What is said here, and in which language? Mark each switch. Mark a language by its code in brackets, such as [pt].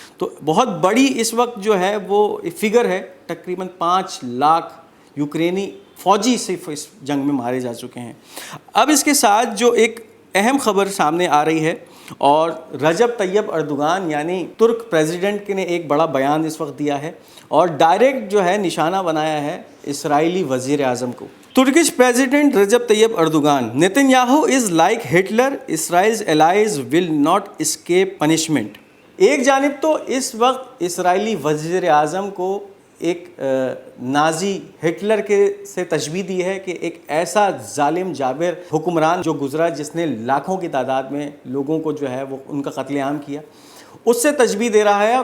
[ur] تو بہت بڑی اس وقت جو ہے وہ فگر ہے, تقریباً 5 لاکھ یوکرینی فوجی صرف اس جنگ میں مارے جا چکے ہیں. اب اس کے ساتھ جو ایک اہم خبر سامنے آ رہی ہے, اور رجب طیب اردوغان یعنی ترک پریزیڈنٹ نے ایک بڑا بیان اس وقت دیا ہے اور ڈائریکٹ جو ہے نشانہ بنایا ہے اسرائیلی وزیر اعظم کو. [en] Turkish President Recep Tayyip Erdogan, Netanyahu is like Hitler, Israel's allies will not escape punishment. [ur] ایک جانب تو اس وقت اسرائیلی وزیر اعظم کو ایک نازی ہٹلر کے سے تشبیہ دی ہے کہ ایک ایسا ظالم جابر حکمران جو گزرا جس نے لاکھوں کی تعداد میں لوگوں کو جو ہے وہ ان کا قتل عام کیا, اس سے تشبیہ دے رہا ہے.